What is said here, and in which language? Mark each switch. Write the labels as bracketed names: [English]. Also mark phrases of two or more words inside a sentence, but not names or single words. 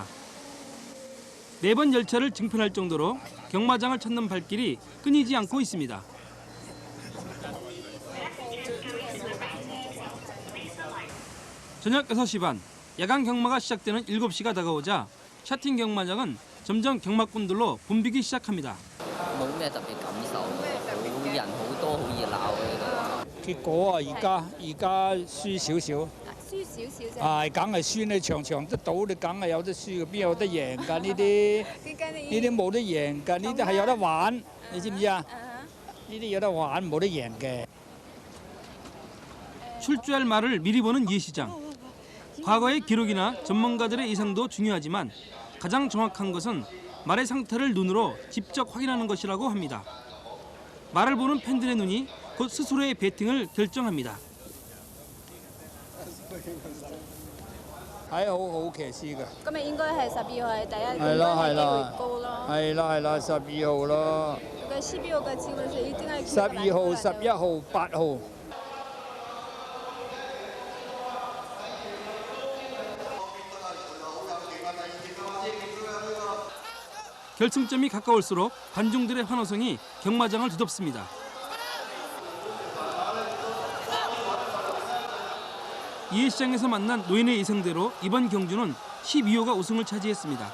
[Korean] 매번 열차를 증편할 정도로 경마장을 찾는 발길이 끊이지 않고 있습니다. 저녁 6시 반, 야간 경마가 시작되는 7시가 다가오자 샤틴 경마장은 점점 경마꾼들로 붐비기 시작합니다. [Cantonese] 冇咩特別感受，好人好多，好熱鬧嘅呢度。結果啊，而家輸少少。輸少少啫。係，梗係輸你場場得到，你梗係有得輸嘅，邊有得贏㗎？呢啲呢啲冇得贏㗎，呢啲係有得玩，你知唔知啊？呢啲有得玩，冇得贏嘅。 [Korean] 출주할 말을 미리 보는 예시장. 과거의 기록이나 전문가들의 예상도 중요하지만 가장 정확한 것은 말의 상태를 눈으로 직접 확인하는 것이라고 합니다. 말을 보는 팬들의 눈이 곧 스스로의 배팅을 결정합니다. [Cantonese] 係好好騎師㗎。咁咪應該係12號係第一，係啦係應該係機會啦，高咯。係啦係啦，12號咯。個12號嘅機會是一定係 12號、11號、8號。 [Korean] 결승점이 가까울수록 관중들의 환호성이 경마장을 뒤덮습니다. 이해시장에서 만난 노인의 예상대로 이번 경주는 12호가 우승을 차지했습니다.